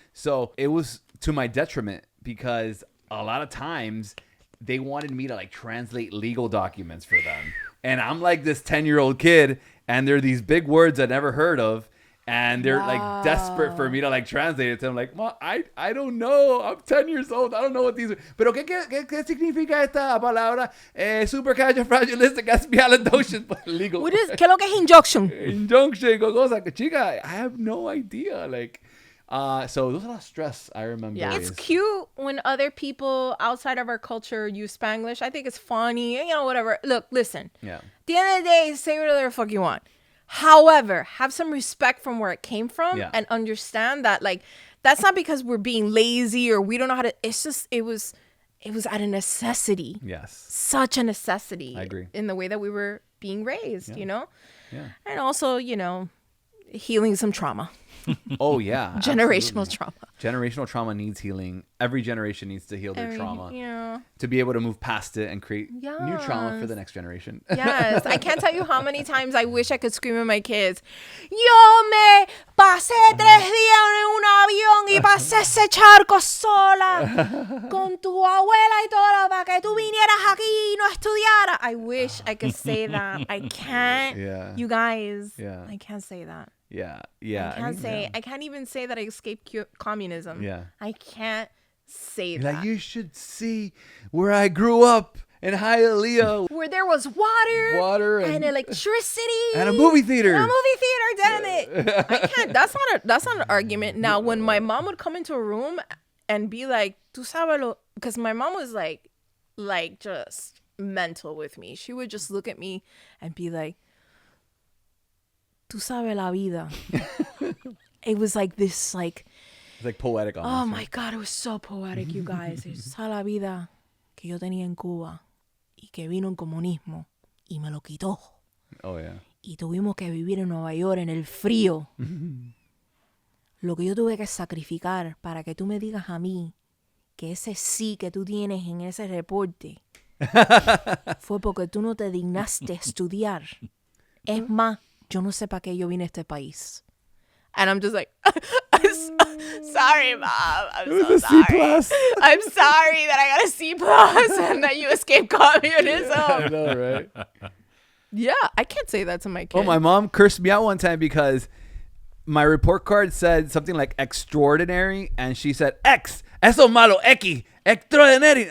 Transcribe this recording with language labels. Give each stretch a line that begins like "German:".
English: So it was to my detriment because a lot of times they wanted me to like translate legal documents for them. And I'm like this 10-year-old kid and there are these big words I never heard of. And they're like desperate for me to like translate it to them. Like, Mom, I don't know. I'm 10 years old. I don't know what these are.
Spanish: Pero ¿qué significa esta palabra?
English: Supercalifragilisticexpialidocious. Legal. What is,
Spanish: ¿qué es lo que es injunction?
English: Injunction.
Spanish: Cosa. Chica,
English: I have no idea. Like, so there's a lot of stress, I remember. Yeah. It's cute when other people outside of our culture use Spanglish. I think it's funny, you know, whatever. Look, listen. Yeah. At the end of the day, say whatever the fuck you want. However, have some respect from where it came from and understand that, like, that's not because we're being lazy or we don't know how to. It's just it was out of necessity. Yes. Such a necessity. I agree. In the way that we were being raised, you know? Yeah. And also, you know, healing some trauma. Oh, yeah. Generational absolutely. trauma. Generational trauma needs healing. Every generation needs to heal their trauma Yeah. to be able to move past it and create new trauma for the next generation. Yes, I can't tell you how many times I wish I could scream at my kids.
Spanish: Yo me pasé 3 días en un avión y pasé ese charco sola con tu abuela y todo para que tú vinieras aquí y no estudiara.
English: I wish I could say that. I can't. Yeah. You guys. Yeah. I can't say that. Yeah. I can't even say that I escaped communism. Yeah. I can't say You're that. like, you should see where I grew up in Hialeah. Where there was water and electricity and a movie theater. And a movie theater, damn it. I can't. That's not an argument. Now, when my mom would come into a room and be like,
Spanish: "Tú sabes lo,"
English: because my mom was like just mental with me. She would just look at me and be like,
Spanish: "Tú sabes la vida."
English: It was like this, like. It's like poetic almost. Oh my God, it was so poetic, you guys.
Spanish: Es la vida que yo tenía en Cuba y que vino el comunismo y me lo quitó.
English: Oh, yeah.
Spanish: Y tuvimos que vivir en Nueva York en el frío. Lo que yo tuve que sacrificar para que tú me digas a mí que ese sí que tú tienes en ese reporte fue porque tú no te dignaste estudiar. Es más, yo no sé para qué yo vine a este país.
English: And I'm just like, sorry, Mom. I'm so sorry. C+. I'm sorry that I got a C+ and that you escaped communism. I know, right? Yeah, I can't say that to my kid. Oh, my mom cursed me out one time because my report card said something like extraordinary, and she said, X,
Spanish: eso malo,
English: X, extraordinary.